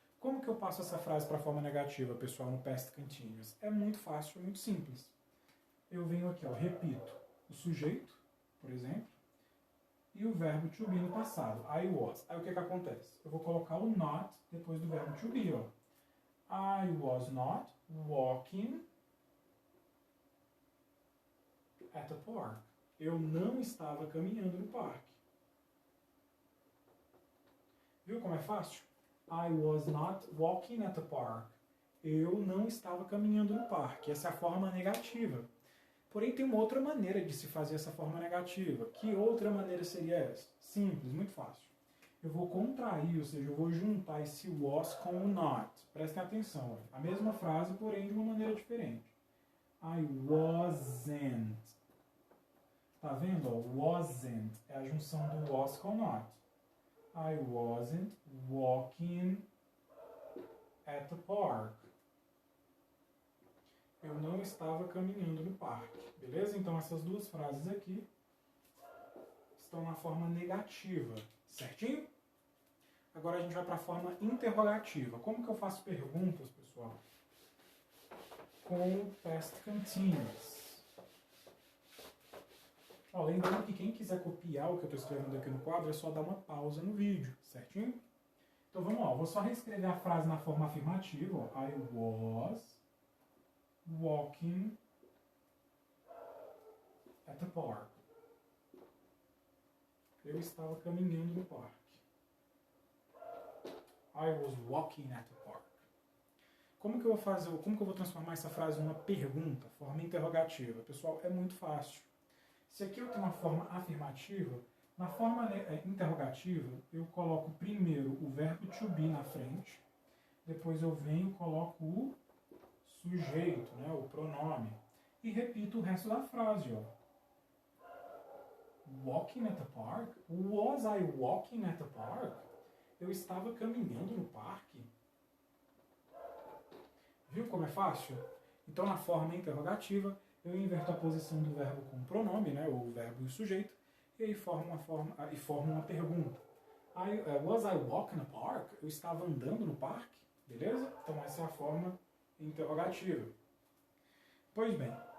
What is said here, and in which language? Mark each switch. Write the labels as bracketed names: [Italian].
[Portuguese] Como que eu passo essa frase para a forma negativa, pessoal, no past continuous? É muito fácil, é muito simples. Eu venho aqui, ó, repito o sujeito, por exemplo, e o verbo to be no passado. [English] I was. [Portuguese] Aí o que acontece? Eu vou colocar o not depois do verbo to be, ó. [English] I was not walking at the park. [Portuguese] Eu não estava caminhando no parque. Viu como é fácil? [English] I was not walking at the park. [Portuguese] Eu não estava caminhando no parque. Essa é a forma negativa. Porém, tem uma outra maneira de se fazer essa forma negativa. Que outra maneira seria essa? Simples, muito fácil. Eu vou contrair, ou seja, eu vou juntar esse was com o not. Prestem atenção, olha. A mesma frase, porém de uma maneira diferente. [English] I wasn't. [Portuguese] Tá vendo? Ó? [English] Wasn't [Portuguese] é a junção do [English] was com not. I wasn't walking at the park. [Portuguese] Eu não estava caminhando no parque. Beleza? Então essas duas frases aqui estão na forma negativa. Certinho? Agora a gente vai para a forma interrogativa. Como que eu faço perguntas, pessoal? Com past continuous. Ó, lembrando que quem quiser copiar o que eu estou escrevendo aqui no quadro é só dar uma pausa no vídeo, certinho? Então vamos lá, eu vou só reescrever a frase na forma afirmativa. Ó. [English] I was walking at the park. [Portuguese] Eu estava caminhando no parque. [English] I was walking at the park. [Portuguese] Como que eu vou fazer? Como que eu vou transformar essa frase numa pergunta, forma interrogativa? Pessoal, é muito fácil. Se aqui eu tenho uma forma afirmativa, na forma interrogativa, eu coloco primeiro o verbo to be na frente, depois eu venho e coloco o sujeito, né, o pronome, e repito o resto da frase. Ó. [English] Walking at the park? Was I walking at the park? [Portuguese] Eu estava caminhando no parque? Viu como é fácil? Então, na forma interrogativa, eu inverto a posição do verbo com o pronome, né, o verbo e o sujeito, e aí formo uma pergunta. [English] Was I walking the park? [Portuguese] Eu estava andando no parque? Beleza? Então essa é a forma interrogativa. Pois bem,